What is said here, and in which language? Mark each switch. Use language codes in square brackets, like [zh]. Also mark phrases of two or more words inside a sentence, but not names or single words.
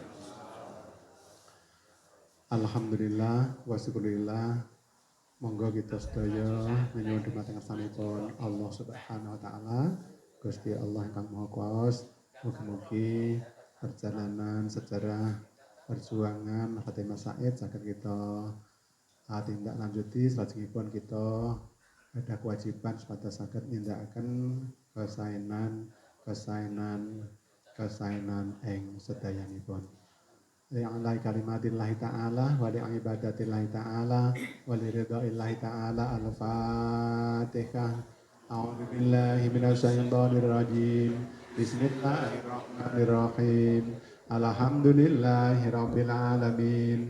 [ar] الحمد لله والشكر لله. [jv] Monggo kita sedaya menyuwun dumateng asmanipun [ar] الله سبحانه وتعالى. [jv] Gusti Allah ingkang Maha Kuwasa, mugi-mugi perjalanan sejarah perjuangan Fatimah Said saged kita [id] tindak lanjuti [jv] salajengipun [id] kita ada kewajiban supaya [jv] saged nindakaken kesainan ing sedayanipun. [ar] لإعلاء كلمة الله تعالى ولعبادة الله تعالى ولرضاء الله تعالى. Al-Fatihah. أعوذ بالله من الشيطان الرجيم. بسم الله الرحمن الرحيم. الحمد لله رب العالمين.